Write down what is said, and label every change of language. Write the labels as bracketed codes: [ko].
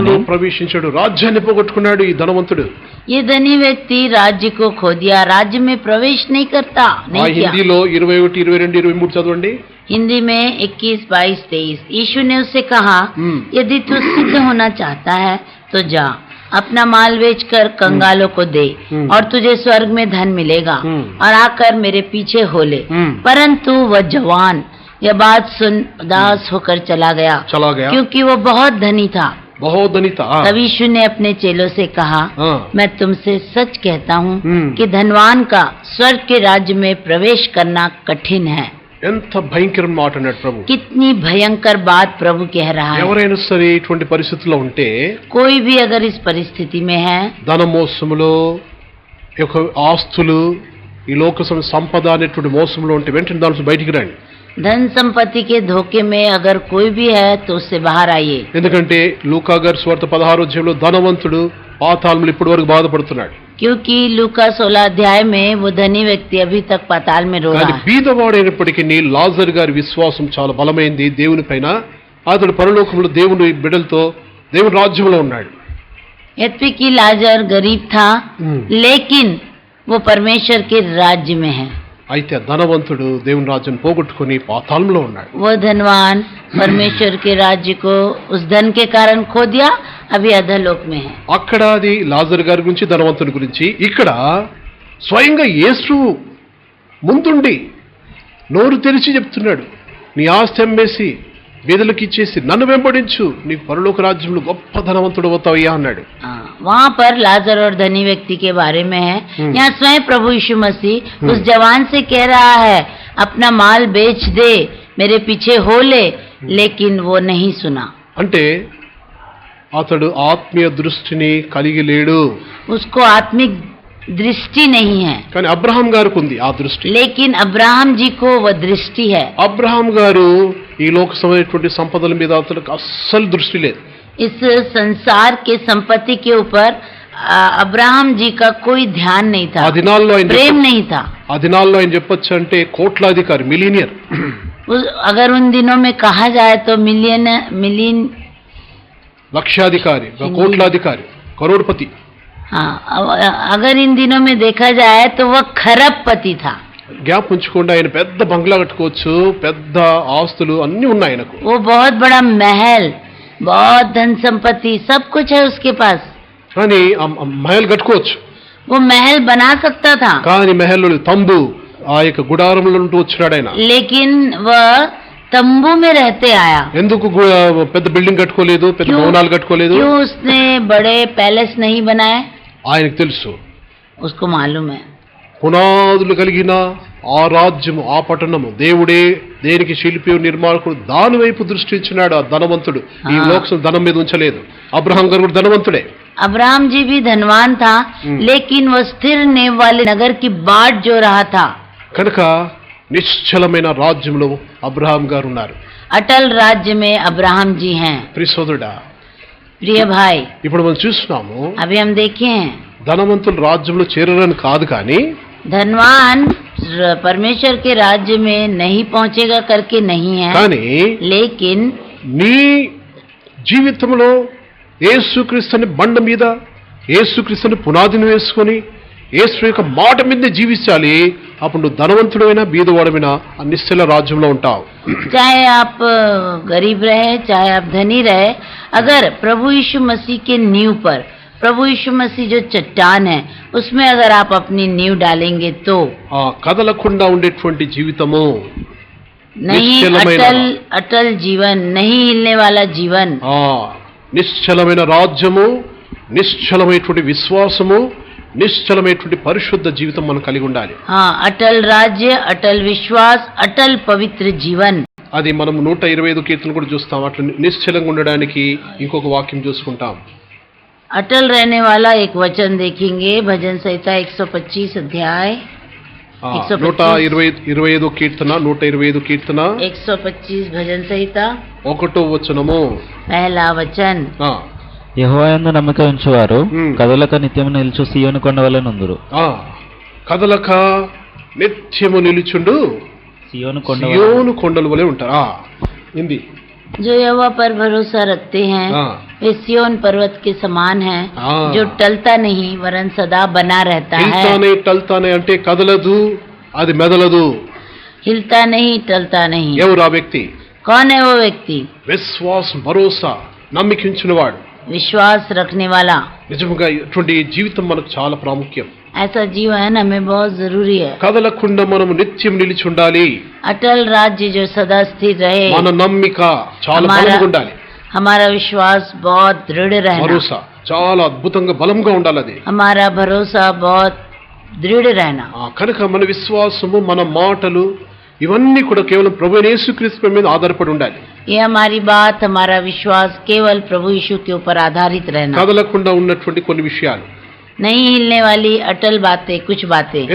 [te] ప్రవేశించాడు, రాజ్యాన్ని పోగొట్టుకున్నాడు ఈ ధనవంతుడు. [hi] ये धनी व्यक्ति राज्य को खो दिया, राज्य में प्रवेश नहीं करता, नहीं किया। [te] హిందీలో 21, 22, 23 చదవండి. [hi] हिंदी में 21, 22, 23। यीशु ने उससे कहा, यदि तू सिद्ध होना चाहता है तो जा, अपना माल बेचकर कंगालों को दे और तुझे स्वर्ग में धन मिलेगा, और आकर मेरे पीछे हो ले। परंतु वह जवान यह बात सुन उदास होकर चला गया क्योंकि वो बहुत धनी था। तब यीशु ने अपने चेलों से कहा, मैं तुमसे सच कहता हूँ कि धनवान का स्वर्ग के राज्य में प्रवेश करना कठिन है। [te] ఎంత భయంకర మాట అన్నాడు ప్రభు. [hi] कितनी भयंकर बात प्रभु कह रहा है। [te] ఎవరైనా సరే ఇటువంటి పరిస్థితుల్లో ఉంటే, [hi] कोई भी अगर इस परिस्थिति में है, [te] ధనమోసములో యొక్క ఆస్తులు ఈ లోక సంపద అనేటువంటి మోసంలో ఉంటే వెంటనే దాని నుంచి బయటికి రండి. [hi] धन संपत्ति के धोखे में अगर कोई भी है तो उससे बाहर आइए। [te] ఎందుకంటే లూకా గారి సువార్త 16వ అధ్యాయంలో ధనవంతుడు పాతాళంలో ఇప్పటి వరకు బాధపడుతున్నాడు. [hi] क्योंकि लूका 16 अध्याय में वो धनी व्यक्ति अभी तक पाताल में रो रहा है। [te] బీదవాడైనప్పటికీ లాజరు గారి విశ్వాసం చాలా బలమైంది దేవుని పైన. అతడు పరలోకంలో దేవుని బిడ్డలతో దేవుని రాజ్యంలో ఉన్నాడు. [hi] यद्यपि कि लाजर गरीब था, लेकिन वो परमेश्वर के राज्य में है। [te] అయితే ధనవంతుడు దేవుని రాజ్యం పోగొట్టుకుని పాతాళంలో ఉన్నాడు. [hi] वो धनवान परमेश्वर के राज्य को उस धन के कारण खो दिया, अभी अधोलोक में है। [te] అక్కడ అది లాజరు గారి గురించి, ధనవంతుడి గురించి. ఇక్కడ స్వయంగా యేసు ముందుండి నోరు తెరిచి చెప్తున్నాడు, నీ ఆస్తి అమ్మేసి బీదలకు ఇచ్చేసి నన్ను వెంబడించు, నీ పరలోక రాజ్యంలో గొప్ప ధనవంతుడు అవుతావయ్యా అన్నాడు. [hi] वहाँ पर लाजर और धनी व्यक्ति के बारे में है। यहाँ स्वयं प्रभु यीशु मसीह उस जवान से कह रहा है, अपना माल बेच दे, मेरे पीछे हो ले, लेकिन वो नहीं सुना। [te] అంటే అతడు ఆత్మీయ దృష్టిని కలిగి లేడు. [hi] उसको आत्मिक दृष्टि नहीं है, [te] కానీ అబ్రహాం గారికి ఉంది ఆ దృష్టి. [hi] लेकिन अब्राहम जी को वह दृष्टि है। [te] అబ్రహాం గారు ఈ లోక సంబంధించినటువంటి సంపదల మీద అతనికి అస్సలు దృష్టి లేదు. [hi] इस संसार के संपत्ति के ऊपर अब्राहम जी का कोई ध्यान नहीं था, [te] ఆ దినాల్లో ఆయన [hi] प्रेम नहीं था। [te] ఆ దినాల్లో ఆయన చెప్పొచ్చు అంటే కోట్లాధికారి, మిలియనియర్. [hi] अगर उन दिनों में कहा जाए तो मिलियन [te] లక్షాధికారి, కోట్లాధికారి, కరోడ్పతి. [hi] हाँ, अगर इन दिनों में देखा जाए तो वह खरबपति था। [te] గ్యాప్ ఉంచుకోండి, ఆయన పెద్ద బంగ్లా కట్టుకోవచ్చు, పెద్ద ఆస్తులు అన్ని ఉన్నాయి ఆయనకు. [hi] वो बहुत बड़ा महल, बहुत धन संपत्ति, सब कुछ है उसके पास। [te] కానీ మహల్ కట్టుకోవచ్చు, [hi] वो महल बना सकता था, [te] కానీ మహల్లో తంబు ఆ యొక్క గుడారంలో ఉంటూ వచ్చాడు ఆయన. [hi] लेकिन वह तंबू में रहते आया। [te] ఎందుకు పెద్ద బిల్డింగ్ కట్టుకోలేదు, పెద్ద భవనాలు కట్టుకోలేదు? [hi] क्यों उसने बड़े पैलेस नहीं बनाए? [te] ఆయనకు తెలుసు, [hi] उसको मालूम है [te] పునాదులు కలిగిన ఆ రాజ్యము, ఆ పట్టణము దేవుడే దేనికి శిల్పి నిర్మాణకుడు, దాని వైపు దృష్టి ఇచ్చినాడు ఆ ధనవంతుడు. ఈ లోకం ధనం మీద ఉంచలేదు. అబ్రహాం గారు కూడా ధనవంతుడే. [hi] अब्राहम जी भी धनवान था, लेकिन वो स्थिर नेव वाले नगर की बाट जो रहा था। [te] కనుక నిశ్చలమైన రాజ్యంలో అబ్రహాం గారు ఉన్నారు. [hi] अटल राज्य में अब्राहम जी हैं। [te] ప్రిసోదరుడా, [hi] प्रिय भाई, [te] ఇప్పుడు మనం చూస్తున్నాము [hi] अभी हम देखे हैं [te] ధనవంతులు రాజ్యంలో చేరరని కాదు, కానీ [hi] धनवान परमेश्वर के राज्य में नहीं पहुंचेगा करके नहीं है, [te] కానీ [hi] लेकिन [te] నీ జీవితంలో యేసుక్రీస్తుని బండ మీద, యేసుక్రీస్తుని పునాదిని వేసుకొని యేసు యొక్క మాట మీద జీవించాలి. అప్పుడు నువ్వు ధనవంతుడైనా బీదవాడమైనా ఆ నిశ్చల రాజ్యంలో ఉంటావు. [hi] चाहे आप गरीब रहे, चाहे आप धनी रहे, अगर प्रभु यीशु मसीह के नींव पर, प्रभु यीशु मसीह जो चट्टान है, उसमें अगर आप अपनी नींव डालेंगे तो [te] ఆ కదలకుండా ఉండేటువంటి జీవితము, [hi] नहीं अटल जीवन, नहीं हिलने वाला जीवन, [te] ఆ నిశ్చలమైన రాజ్యము, నిశ్చలమైనటువంటి విశ్వాసము, నిశ్చలమైనటువంటి పరిశుద్ధ జీవితం మనం కలిగి ఉండాలి. [hi] हाँ, अटल राज्य, अटल विश्वास, अटल पवित्र जीवन. [te] అది మనం 125 కీర్తన కూడా చూస్తాం. అట్లా నిశ్చలంగా ఉండడానికి ఇంకొక వాక్యం చూసుకుంటాం. [hi] अटल रहने वाला एक वचन देखेंगे, भजन संहिता 125 अध्याय [te] 125 కీర్తన, 125 కీర్తన [hi] 125 भजन संहिता [te] 1వ వచనము. [hi] पहला वचन. [te] యెహోవాయందు నమ్మక ఉంచువారు కదలక నిత్యము నిలుచు సీయోను కొండ వలె నుందురు. కదలక నిత్యము నిలుచుండు సియోను కొండల వలె ఉంటారు. హిందీ. [hi] जो यहोवा पर भरोसा रखते हैं वे सिय्योन पर्वत के समान हैं, जो टलता नहीं वरन सदा बना रहता है. [te] టల్తానే అంటే కదలదు, అది మెదలదు. [hi] हिलता नहीं, टलता नहीं. [te] ఎవరు ఆ వ్యక్తి? [hi] कौन है वो व्यक्ति? [te] విశ్వాసం, భరోసా, నమ్మికించినవాడు, [hi] विश्वास रखने वाला, [te] నిజంగా ఇటువంటి జీవితం మనకు చాలా ప్రాముఖ్యం. [hi] ऐसा जीवन हमें बहुत जरूरी है. [te] కదలకుండా మనం నిత్యం నిలిచి ఉండాలి. [hi] अटल राज्य जो सदा स्थिर रहे, [te] మన నమ్మిక చాలా బలంగా ఉండాలి. [hi] हमारा विश्वास बहुत दृढ़ रहना, [te] భరోసా చాలా అద్భుతంగా బలంగా ఉండాలి. అది [hi] हमारा भरोसा बहुत दृढ़ रहना. [te] కనుక మన విశ్వాసము, మన మాటలు ఇవన్నీ కూడా కేవలం ప్రభువైన యేసుక్రీస్తు మీద ఆధారపడి ఉండాలి. [hi] ये हमारी बात, हमारा विश्वास केवल प्रभु यीशु के ऊपर आधारित रहना. [te] కదలకుండా ఉన్నటువంటి కొన్ని విషయాలు, [hi] नहीं हिलने वाली अटल बातें, कुछ बातें.